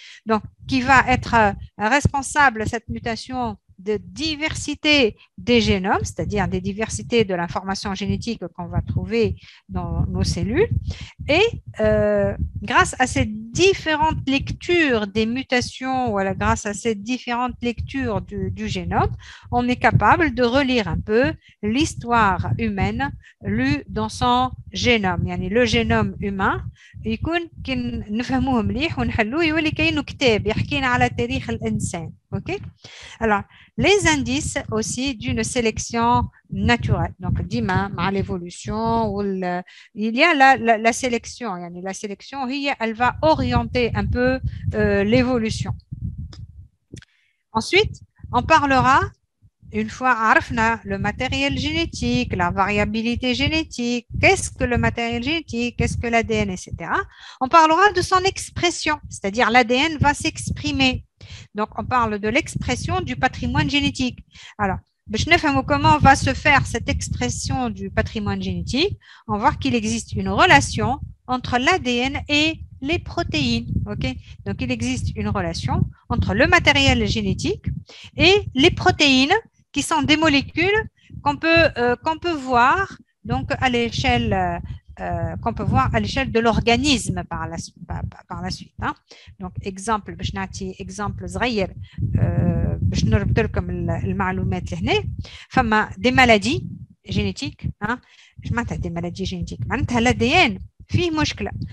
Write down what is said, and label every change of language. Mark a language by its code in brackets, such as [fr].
[fr] Donc, qui va être responsable de cette mutation de diversité des génomes, c'est-à-dire des diversités de l'information génétique qu'on va trouver dans nos cellules. Et grâce à ces différentes lectures des mutations, voilà, grâce à ces différentes lectures du génome, on est capable de relire un peu l'histoire humaine lue dans son génome. [ar] يعني [fr] le génome humain [ar] يكون كي نفهموه مليح ونحلوه يولي كأنه كتاب يحكينا على تاريخ الإنسان. [fr] Ok? Alors, les indices aussi d'une sélection naturelle. Donc, [ar] ديما مع [fr] l'évolution, il y a la sélection. [ar] يعني [fr] la sélection, elle va orienter un peu l'évolution. Ensuite, on parlera, une fois [ar] عرفنا [fr] le matériel génétique, la variabilité génétique, qu'est-ce que le matériel génétique, qu'est-ce que l'ADN, etc. On parlera de son expression, c'est-à-dire l'ADN va s'exprimer. Donc, on parle de l'expression du patrimoine génétique. Alors, comment va se faire cette expression du patrimoine génétique? On va voir qu'il existe une relation entre l'ADN et les protéines. Okay? Donc, il existe une relation entre le matériel génétique et les protéines qui sont des molécules qu'on peut voir donc, à l'échelle qu'on peut voir à l'échelle de l'organisme par la suite. Hein. Donc, exemple, exemple [ar] صغير باش نربط لكم المعلومات لهنا. فما دي مالادي جينيتيك معناتها دي مالادي جينيتيك معناتها الADN فيه مشكله.